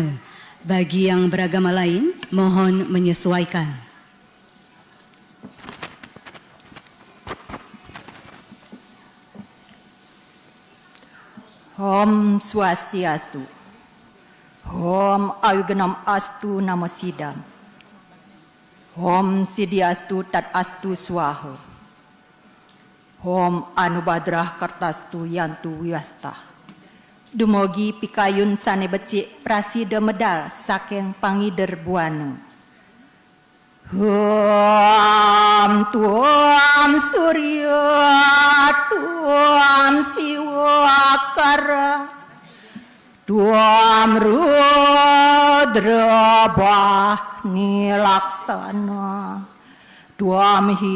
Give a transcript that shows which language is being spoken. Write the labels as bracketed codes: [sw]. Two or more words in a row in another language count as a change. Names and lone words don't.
[id] Bagi yang beragama lain, mohon menyesuaikan. [sa] Om Swastiastu. Om Ayuganam Astu Namo Sidam. Om Sidiastu Tat Astu Swaha. Om Anubadrah Kartastu Yantu Wiyasta. [ban] Dumogi pikayun sane becik prasida medal saking pangider buana. [sa] Om Tuam Surya Tuam Siwakara Tuam Rudra Bahni Laksana Tuam